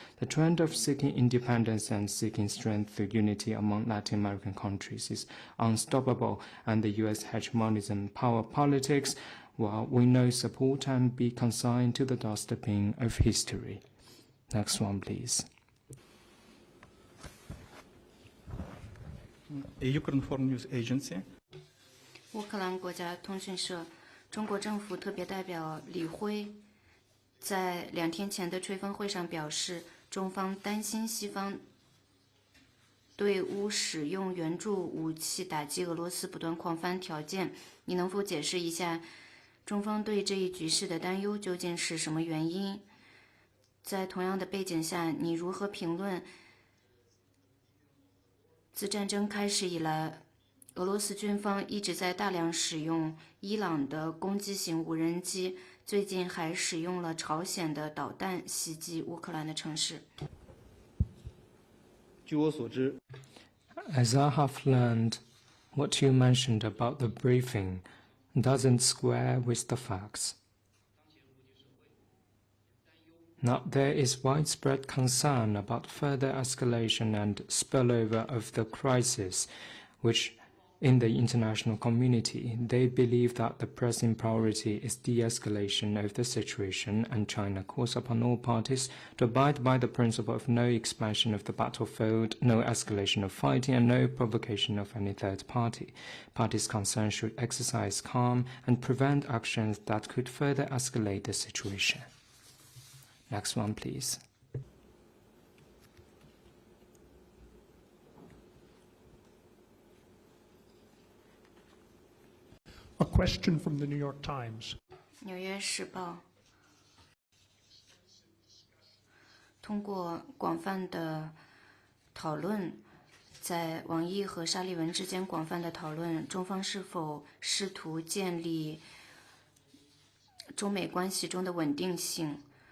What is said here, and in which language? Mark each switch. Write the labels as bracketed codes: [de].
[en] The trend of seeking independence and seeking strength through unity among Latin American countries is unstoppable, and the U.S. hegemonism, power politics, will win no support and be consigned to the dustbin of history. Next one, please. Ukraine Foreign News Agency. [zh] 乌克兰国家通讯社中国政府特别代表李辉在2天前的吹风会上表示，中方担心西方对乌使用援助武器打击俄罗斯不断扩翻条件。你能否解释一下中方对这一局势的担忧究竟是什么原因？在同样的背景下，你如何评论自战争开始以来，俄罗斯军方一直在大量使用伊朗的攻击型无人机，最近还使用了朝鲜的导弹袭击乌克兰的城市。据我所知， [en] As I have learned, what you mentioned about the briefing doesn't square with the facts. Now, there is widespread concern about further escalation and spillover of the crisis, which in the international community, they believe that the pressing priority is de-escalation of the situation, and China calls upon all parties to abide by the principle of no expansion of the battlefield, no escalation of fighting, and no provocation of any third party. Parties concerned should exercise calm and prevent actions that could further escalate the situation. Next one, please. A question from the New York Times. [zh] 纽约时报通过广泛的讨论，在王毅和沙利文之间广泛的讨论，中方是否试图建立中美关系中的稳定性？